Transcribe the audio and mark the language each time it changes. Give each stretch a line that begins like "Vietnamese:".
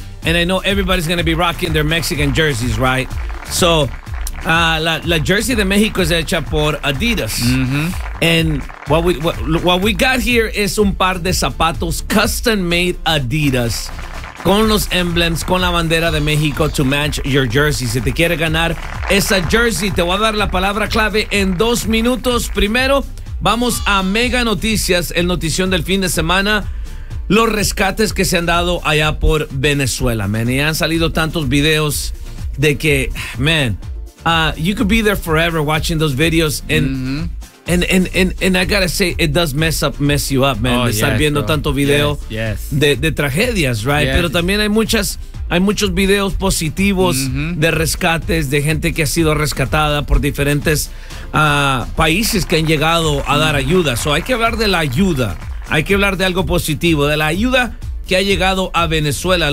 English: And I know everybody's going to be rocking their Mexican jerseys, right?
Spanish: So la jersey de México es hecha por Adidas.
English: And what we got here is
Spanish: un par de zapatos
English: custom made Adidas.
Spanish: Con los emblems, con la bandera de México
English: to match your jersey.
Spanish: Si te quieres ganar esa jersey, te voy a dar la palabra clave en dos minutos. Primero, vamos a Mega Noticias, el notición del fin de semana. Los rescates que se han dado allá por Venezuela, man. Y han salido tantos videos de que,
English: man, you could be there forever watching those videos. And I gotta say, it does mess you up, man.
Spanish: Estar viendo tanto video de tragedias, right? Yes. Pero también hay muchos videos positivos de rescates, de gente que ha sido rescatada por diferentes países que han llegado a dar ayuda. So hay que hablar de la ayuda. Hay que hablar de algo positivo, de la ayuda que ha llegado a Venezuela.